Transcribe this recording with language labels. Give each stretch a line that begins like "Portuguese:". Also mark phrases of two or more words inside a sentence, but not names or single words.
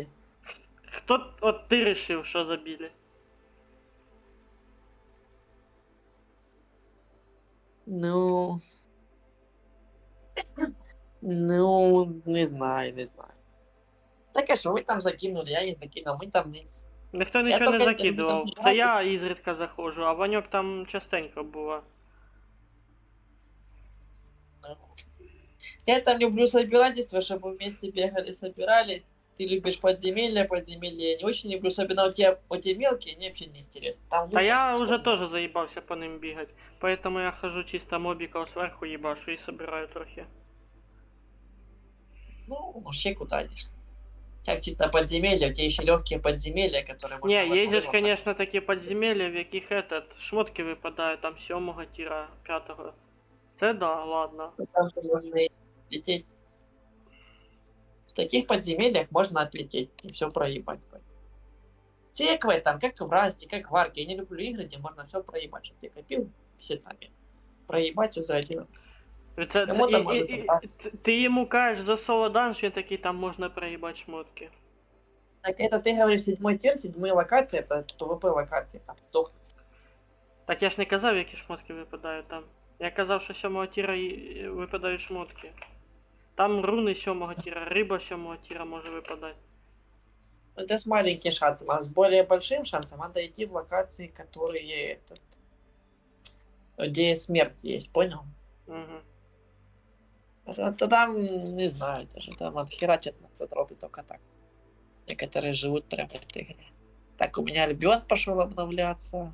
Russian: Кто вот ты решил, что забили? Ну... Ну, не знаю, не знаю. Так а что вы там закинули, я не закинул, мы там не...
Ukrainian: Ніхто Я нічого не тільки закидував. там Це я ізредка заходжу, а Ваньок там частенько бува.
Russian: Я там люблю собирательство, чтобы вместе бегали, собирали. Ты любишь подземелья, подземелья я не очень люблю, особенно у тебя эти мелкие, они вообще не интересны. Там Та лучше, я что уже ли. тоже заебался по ним бегать. Поэтому я хожу чисто мобиков сверху ебашу и собираю трохи. Ну, вообще куда конечно. Как чисто подземелья, у тебя еще легкие подземелья, которые можно... Не, в есть же, одну конечно, такие подземелья,
Ukrainian: в яких шмотки випадають,
Russian: там 7-го тира, 5-го. Це да, ладно. Там же можно лететь. В таких подземельях можно отлететь и все проебать. Те в этом, как в Расте, как в Арке. Я не люблю игры, где можно все проебать, чтобы ты копил месяцами. Проебать все за один раз.
Ukrainian: Кому там може Ти йому кажеш за соло данж, він такий, там можна проїбати шмотки.
Russian: Так это ты говоришь 7 тир, 7 локации, это ПВП локации, там сдохнуть.
Ukrainian: Так я ж не казав, які шмотки випадають там. Я казав, що 7-го тіра випадають шмотки. Там руни 7-го тіра, риба 7-го тіра може випадати.
Russian: Это с маленьким шансом, а с более большим шансом надо идти в локации, которые этот, где смерть есть, понял? Угу. Это там, не знаю, даже там отхерачат на задроты только так. Некоторые живут прямо в этой игре. Так, у меня Альбион пошел обновляться.